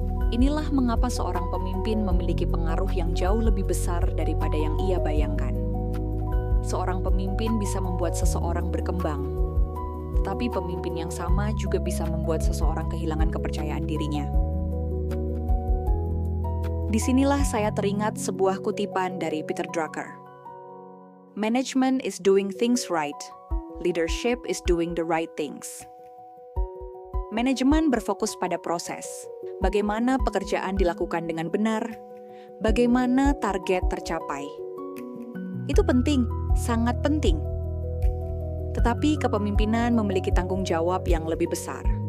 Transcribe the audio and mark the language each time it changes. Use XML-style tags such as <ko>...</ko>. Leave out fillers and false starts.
<id>Inilah mengapa seorang pemimpin memiliki pengaruh yang jauh lebih besar daripada yang ia bayangkan. Seorang pemimpin bisa membuat seseorang berkembang, tetapi pemimpin yang sama juga bisa membuat seseorang kehilangan kepercayaan dirinya. Disinilah saya teringat sebuah kutipan dari Peter Drucker.</id> <en>Management is doing things right. Leadership is doing the right things.</en> <id>Manajemen berfokus pada proses. Bagaimana pekerjaan dilakukan dengan benar, bagaimana target tercapai. Itu penting, sangat penting. Tetapi kepemimpinan memiliki tanggung jawab yang lebih besar.</id>